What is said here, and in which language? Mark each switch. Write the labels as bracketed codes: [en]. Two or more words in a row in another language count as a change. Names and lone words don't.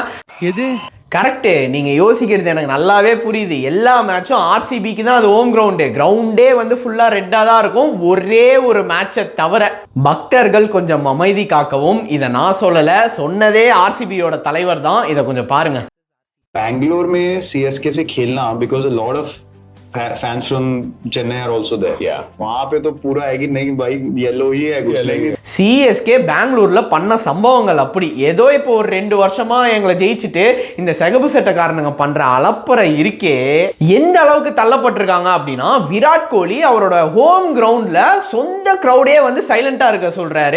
[ta] எது கரெக்டு, நீங்கள் யோசிக்கிறது எனக்கு நல்லாவே புரியுது. எல்லா மேட்சும் ஆர்சிபிக்கு தான் அது [en] home ground [ta] வந்து ஃபுல்லாக ரெட்டாக தான் இருக்கும், ஒரே ஒரு மேட்சை தவிர. பக்தர்கள் கொஞ்சம் அமைதி காக்கவும். இதை நான் சொல்லலை, சொன்னதே ஆர்சிபியோட தலைவர் தான். இதை கொஞ்சம் பாருங்க. [hi] बैंगलोर में सीएसके से खेलना [en] because a lot of fans from Chennai are also there, [hi] या वहां पे तो पूरा है कि नहीं भाई येलो ही है कुछ नहीं. [ta] சிஎஸ்கே பெங்களூர்ல பண்ண சம்பவங்கள் அப்படி ஏதோ இப்போ ஒரு 2 வருஷமா எங்களை ஜெயிச்சுட்டு இந்த சிகப்பு சட்டக்காரனுங்க பண்ற அலப்பறை இருக்கே, எந்த அளவுக்கு தள்ளப்பட்டிருக்காங்க அப்படின்னா, விராட் கோலி அவரோட [en] home ground [ta] சொந்த கிரௌடே வந்து சைலண்டா இருக்க சொல்றாரு.